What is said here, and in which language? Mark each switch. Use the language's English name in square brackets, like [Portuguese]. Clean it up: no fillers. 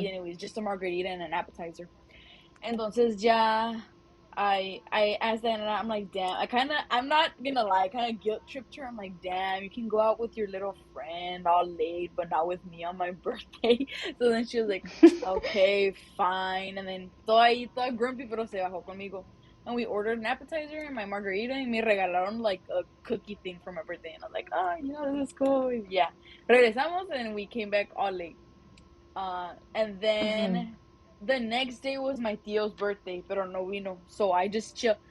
[English] eat anyways, just a margarita and an appetizer. [Spanish] Entonces ya [English] I asked Diana, I'm like, damn, I'm not gonna lie, I kind of guilt tripped her. I'm like, damn, you can go out with your little friend all late, but not with me on my birthday. So then she was like, okay, fine. And then [Spanish] toda grumpy, pero se bajó conmigo. [English] And we ordered an appetizer and my margarita, and [Spanish] me regalaron [English] like a cookie thing for my birthday. And I was like, oh, this is cool. Yeah. [Spanish] Regresamos [English] and we came back all late. And then the next day was my tío's birthday, [Spanish] pero no vino. [English] So I just chill.